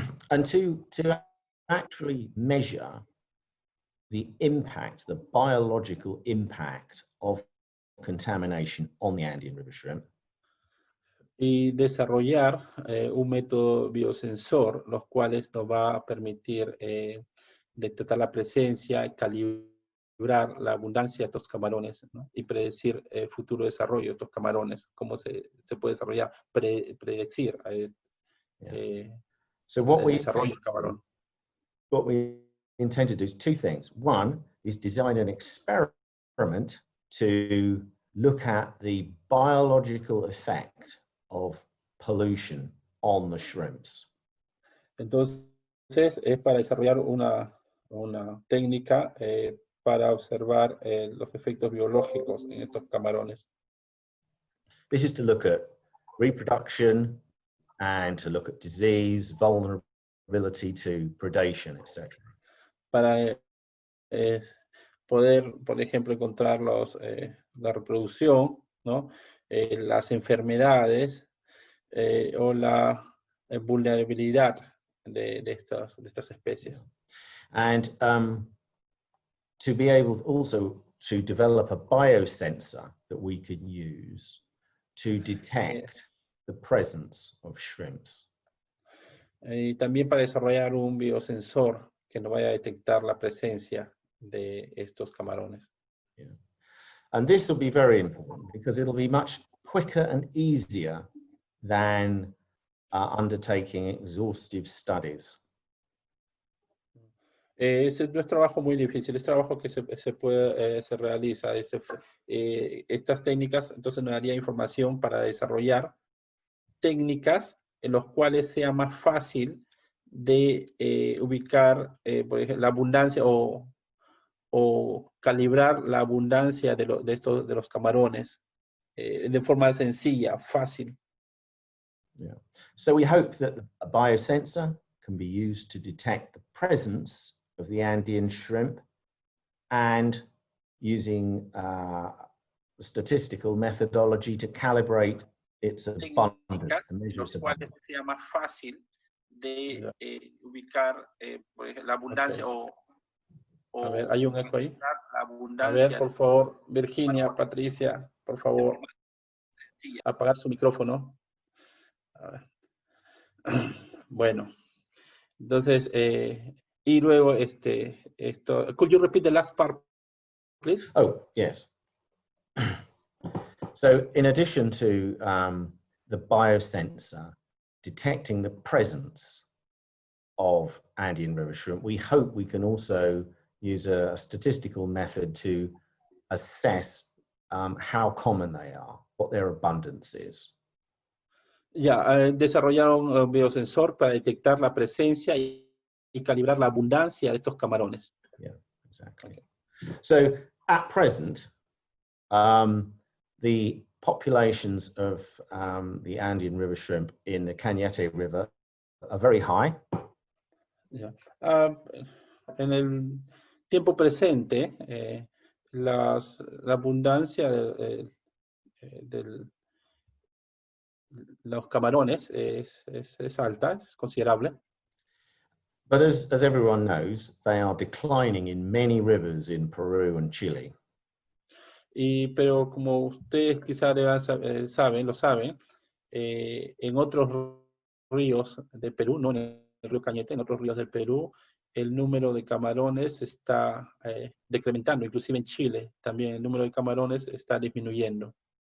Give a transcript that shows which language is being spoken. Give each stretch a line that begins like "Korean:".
English: And to actually measure the impact, the biological impact of contamination on the Andean river shrimp.
Spanish: Y desarrollar un método biosensor, los cuales nos va a permitir detectar la presencia, calibrar la abundancia de estos camarones, ¿no? Y predecir el futuro desarrollo de estos camarones, cómo se puede desarrollar, predecir
English: So what
Spanish: el desarrollo del camarón.
English: What we intend to do is 2 things. One is design an experiment to look at the biological effect of pollution on the shrimps.
Spanish: Entonces, es para desarrollar una técnica para observar los efectos biológicos en estos camarones.
English: This is to look at reproduction and to look at disease, vulnerability to predation, etc.
Spanish: Para poder, por ejemplo, encontrar la reproducción, ¿no? Las enfermedades o la vulnerabilidad de estas especies.
English: And to be able also to develop a biosensor that we can use to detect the presence of shrimps.
Spanish: Y también para desarrollar un biosensor que nos vaya a detectar la presencia de estos camarones.
English: Yeah. And this will be very important because it'll be much quicker and easier than undertaking exhaustive studies.
Spanish: No es trabajo muy difícil, es trabajo que se realiza. Estas técnicas, entonces nos daría información para desarrollar técnicas en las cuales sea más fácil de ubicar, por ejemplo, la abundancia o calibrar la abundancia de los camarones de forma sencilla, fácil.
English: Yeah. So we hope that a biosensor can be used to detect the presence of the Andean shrimp, and using statistical methodology to calibrate its abundance, to measure its abundance.
Spanish: Sea más fácil de ubicar por ejemplo, la abundancia o A ver, hay un eco ahí. La abundancia. A ver, por favor, Virginia, Patricia, por favor, apagar su micrófono. A ver. Bueno, entonces, y luego esto,
English: could you repeat the last part, please? Oh, yes. So in addition to the biosensor detecting the presence of Andean river shrimp, we hope we can also use a statistical method to assess how common they are, what their abundance is.
Spanish: Ya, desarrollaron un biosensor para detectar la presencia y calibrar la abundancia de estos camarones.
English: Yeah, exactly. So at present, the populations of the Andean river shrimp in the Cañete River are very high. Yeah.
Spanish: En el tiempo presente, la abundancia de los camarones es alta, es considerable.
English: But as everyone knows, they are declining in many rivers in Peru and Chile.
Spanish: Pero como ustedes quizás lo saben, en otros ríos de Perú, no en el río Cañete, en otros ríos del Perú, el número de camarones está decrementando, inclusive en Chile también el número de camarones está disminuyendo.